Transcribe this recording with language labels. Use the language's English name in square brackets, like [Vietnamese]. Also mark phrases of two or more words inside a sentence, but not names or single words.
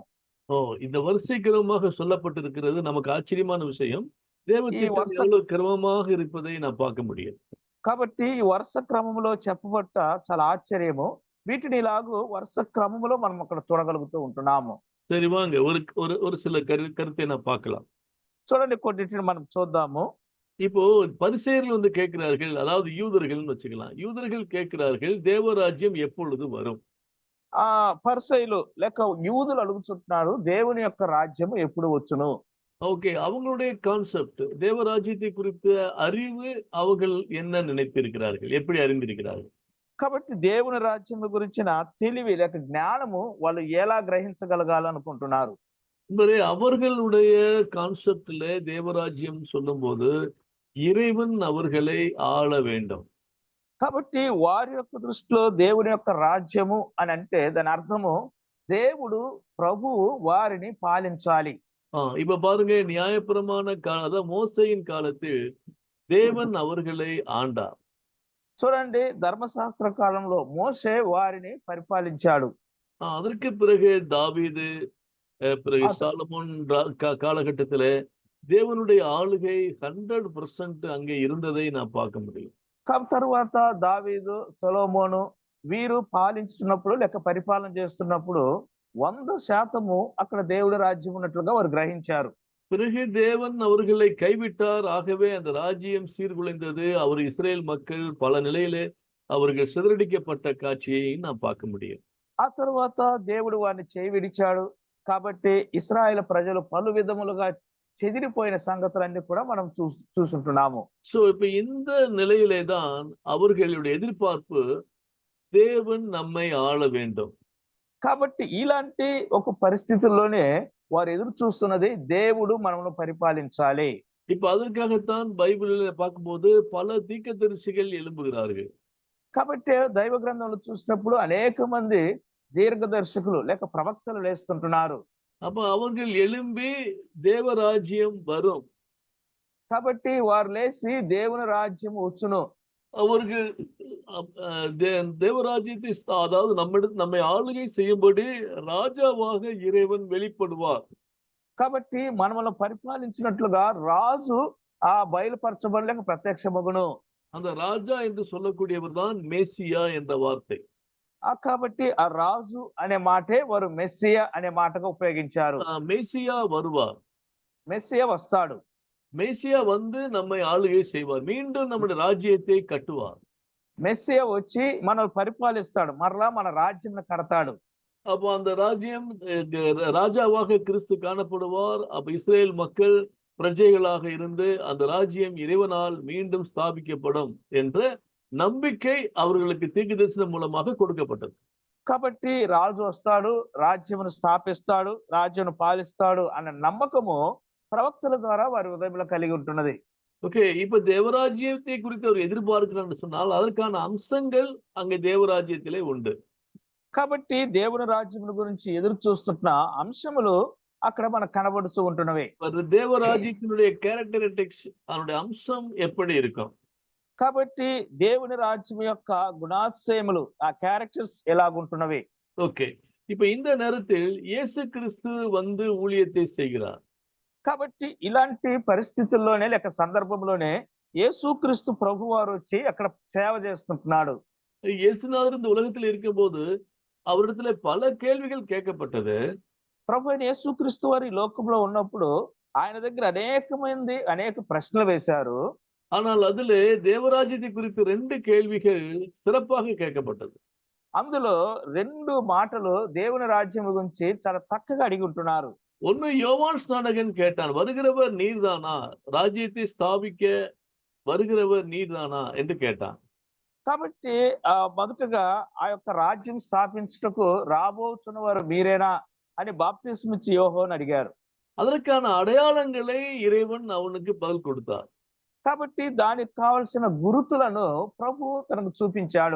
[Tamil] இந்த வரிசை கிரமமாக சொல்லப்பட்டிருக்கிறது நமக்கு ஆச்சரியமான விஷயம். தேவ [Telugu] ఈ [Tamil] திட்டம் [Telugu] వరుస [Tamil] எவ்வளவு கிரமமாக இருப்பதை நாம் பார்க்க முடியும். [Telugu] కాబట్టి ఈ వరుస క్రమంలో చెప్పబట్ట చాలా ఆశ్చర్యము. వీటిని ఇలాగూ వరుస క్రమంలో మనం అక్కడ చూడగలుగుతూ ఉంటున్నాము. [Tamil] சரி வாங்க ஒரு ஒரு ஒரு சில கருத்தை நான் பார்க்கலாம். [Telugu] చూడండి కొన్నిటిని మనం చూద్దాము. [Tamil] இப்போ பரிசேயர்கள் வந்து கேட்கிறார்கள், அதாவது யூதர்கள்னு வச்சுக்கலாம். யூதர்கள் கேட்கிறார்கள், தேவராஜ்யம் எப்பொழுது வரும்? [Telugu] పరిసయ్యులు లేక యూదులు అడుగుచుంటున్నారు, దేవుని యొక్క రాజ్యము ఎప్పుడు వచ్చును? [Tamil] ஓகே, அவங்களுடைய கான்செப்ட் தேவராஜ்யத்தை குறித்த அறிவு அவர்கள் என்ன நினைத்திருக்கிறார்கள், எப்படி அறிந்திருக்கிறார்கள்? [Telugu] కాబట్టి దేవుని రాజ్యం గురించిన తెలివి లేక జ్ఞానము వాళ్ళు ఎలా గ్రహించగలగాలనుకుంటున్నారు? [Tamil] அவர்களுடைய கான்செப்ட்ல தேவராஜ்யம் சொல்லும்போது இறைவன் அவர்களை ஆள வேண்டும். [Telugu] కాబట్టి వారి యొక్క దృష్టిలో దేవుని యొక్క రాజ్యము అని అంటే దాని అర్థము దేవుడు ప్రభువు వారిని పాలించాలి. [Tamil] இப்ப பாருங்க, நியாயப்பிரமாண அதாவது மோசேயின் காலத்தில் தேவன் அவர்களை ஆண்டார். [Telugu] చూడండి, ధర్మశాస్త్ర కాలంలో మోషే వారిని పరిపాలించాడు. [Tamil] அதற்கு பிறகு தாவீது, பிறகு சாலமோன் காலகட்டத்துல தேவனுடைய ஆளுகை 100% அங்கே இருந்ததை நான் பார்க்க முடியும். [Telugu] తరువాత దావీదు, సొలొమోను వీరు పాలించుతున్నప్పుడు లేక పరిపాలన చేస్తున్నప్పుడు 100% అక్కడ దేవుడి రాజ్యం ఉన్నట్లుగా వారు గ్రహించారు. [Tamil] பிறகு தேவன் அவர்களை கைவிட்டார். ஆகவே அந்த ராஜ்யம் சீர்குலைந்தது. அவர் இஸ்ரேல் மக்கள் பல நிலையிலே அவர்கள் சிதறடிக்கப்பட்ட காட்சியை நாம் பார்க்க முடியும். [Telugu] ఆ తరువాత దేవుడు వారిని చేయి విడిచాడు. కాబట్టి ఇశ్రాయేలు ప్రజలు పలు విధములుగా చెదిరిపోయిన సంగతులన్నీ కూడా మనం చూసుంటున్నాము. [Tamil] சோ இப்ப இந்த நிலையிலே தான் அவர்களுடைய எதிர்பார்ப்பு தேவன் நம்மை ஆள வேண்டும். [Telugu] కాబట్టి ఇలాంటి ఒక పరిస్థితుల్లోనే వారు ఎదురు చూస్తున్నది దేవుడు మనల్ని పరిపాలించాలి. [Tamil] இப்ப அதற்காகத்தான் பைபிளில் பார்க்கும்போது பல தீர்க்கதரிசிகள் எழும்புகிறார்கள். [Telugu] కాబట్టి దైవ గ్రంథంలో చూసినప్పుడు అనేక మంది దీర్ఘదర్శకులు లేక ప్రవక్తలు లేస్తుంటున్నారు. [Tamil] அப்ப அவர்கள் எழும்பி தேவராஜ்யம் வரும், [Telugu] కాబట్టి వారు లేచి దేవుని రాజ్యం వచ్చును, [Tamil] அவர்கள் தேவராஜ்யத்தை அதாவது நம்மை ஆளுகை செய்யும்படி ராஜாவாக இறைவன் வெளிப்படுவார். [Telugu] కాబట్టి మనల్ని పరిపాలించినట్లుగా రాజు బయలుపరచబడలేక ప్రత్యక్షమగును. [Tamil] அந்த ராஜா என்று சொல்லக்கூடியவர் தான் மேசியா என்ற வார்த்தை. [Telugu] కాబట్టి ఆ రాజు అనే మాటే వారు మెస్సియా అనే మాటగా ఉపయోగించారు. [Tamil] மேசியா வருவார், [Telugu] మెస్సియా వస్తాడు, [Tamil] மேசியா வந்து நம்மை ஆளுகை செய்வார், மீண்டும் நம்முடைய ராஜ்யத்தை கட்டுவார். [Telugu] మెస్సియా వచ్చి మనల్ని పరిపాలిస్తాడు, మరలా మన రాజ్యం కడతాడు. [Tamil] அப்போ அந்த ராஜ்யம் ராஜாவாக கிறிஸ்து காணப்படுவார். அப்ப இஸ்ரேல் மக்கள் பிரஜைகளாக இருந்து அந்த ராஜ்யம் இறைவனால் மீண்டும் ஸ்தாபிக்கப்படும் என்ற நம்பிக்கை அவர்களுக்கு தீர்க்கதரிசனம் மூலமாக கொடுக்கப்பட்டது. [Telugu] కాబట్టి రాజు వస్తాడు, రాజ్యమును స్థాపిస్తాడు, రాజ్యమును పాలిస్తాడు అన్న నమ్మకము ప్రవక్తల ద్వారా వారి హృదయంలో కలిగి ఉంటున్నది. [Tamil] ஓகே, இப்ப தேவராஜ்யத்தை குறித்து அவர் எதிர்பார்க்கிறான்னு சொன்னால் அதற்கான அம்சங்கள் அங்கே தேவராஜ்யத்திலே உண்டு. [Telugu] కాబట్టి దేవుని రాజ్యమును గురించి ఎదురు చూస్తున్న అంశములు అక్కడ మనకు కనబడుతూ ఉంటున్నవి. [Tamil] தேவராஜ்யத்தினுடைய கேரக்டரிஸ்டிக்ஸ், அதனுடைய அம்சம் எப்படி இருக்கும்? [Telugu] కాబట్టి దేవుని రాజ్యం యొక్క గుణాతిశయములు, ఆ క్యారెక్టర్స్ ఎలాగుంటున్నవి? [Tamil] ஓகே, இப்ப இந்த நேரத்தில் இயேசு கிறிஸ்து வந்து ஊழியத்தை செய்கிறார். [Telugu] కాబట్టి ఇలాంటి పరిస్థితుల్లోనే లేక సందర్భంలోనే యేసుక్రీస్తు ప్రభువారు వచ్చి అక్కడ సేవ చేస్తుంటున్నాడు. [Tamil] இயேசுநாதர் இந்த உலகத்தில் இருக்கும்போது அவரிடத்துல பல கேள்விகள் கேட்கப்பட்டது. [Telugu] ప్రభు అయిన యేసుక్రీస్తు వారు ఈ లోకంలో ఉన్నప్పుడు ఆయన దగ్గర అనేక ప్రశ్నలు వేశారు. [Tamil] ஆனால் அதிலே தேவராஜ்யத்தை குறித்து 2 கேள்விகள் சிறப்பாக கேட்கப்பட்டது. [Telugu] అందులో 2 మాటలు దేవుని రాజ్యం గురించి చాలా చక్కగా అడిగి ఉంటున్నారు. [Tamil] ஒன்னு, யோவான் ஸ்நானகன் கேட்டான், வருகிறவர் நீர்தானா, ராஜ்யத்தை ஸ்தாபிக்க வருகிறவர் நீர்தானா என்று கேட்டான். [Telugu] కాబట్టి మొదటగా ఆ యొక్క రాజ్యం స్థాపించుటకు రాబోతున్న వారు మీరేనా అని బాప్తిస్మ ఇచ్చి యోహోను అడిగారు. [Tamil] அதற்கான அடையாளங்களை இறைவன் அவனுக்கு பதில் கொடுத்தார். [Telugu] కాబట్టి దానికి కావలసిన గురుతులను ప్రభు తనకు చూపించాడు.